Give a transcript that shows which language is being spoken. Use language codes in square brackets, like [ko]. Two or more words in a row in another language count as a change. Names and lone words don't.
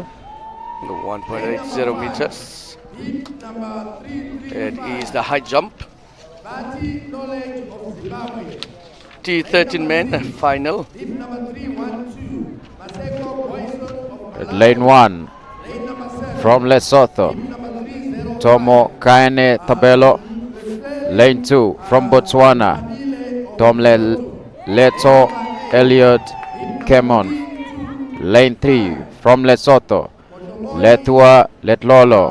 [en] 1.80 meters. It is the high jump. T13 men final. At lane 1 from Lesotho, Tomo Kaene Tabelo. Lane 2 from Botswana, Tomle Leto Elliot Kemon. Lane 3 from Lesotho, Letua Letlolo.